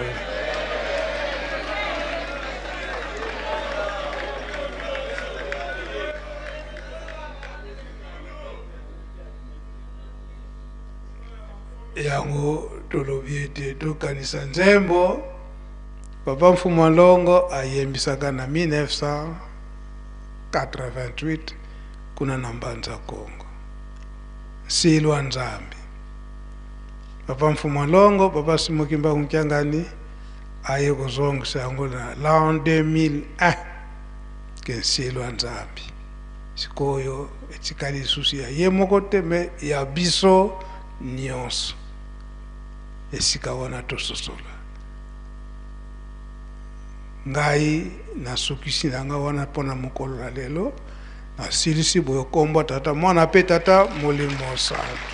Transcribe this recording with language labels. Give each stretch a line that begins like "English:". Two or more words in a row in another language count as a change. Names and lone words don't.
Lingala: yango tolobi ete tokanisa nzembo papa Mfumalongo ayembisaka na 1988 kuna na Mbanza Kongo silwa Nzambi. Papa Mfumalongo papa Simukimba Nkyangani aye kozongisa yango na l'an 2001 ke silwa Nzambi sikoyo etikali susi ya ye moko te me ya biso nyonso esika wana tososola ngai nasukisi nanga wana pona mokolo na lelo asilisi boye kombo tata mwana pe tata molimo santu.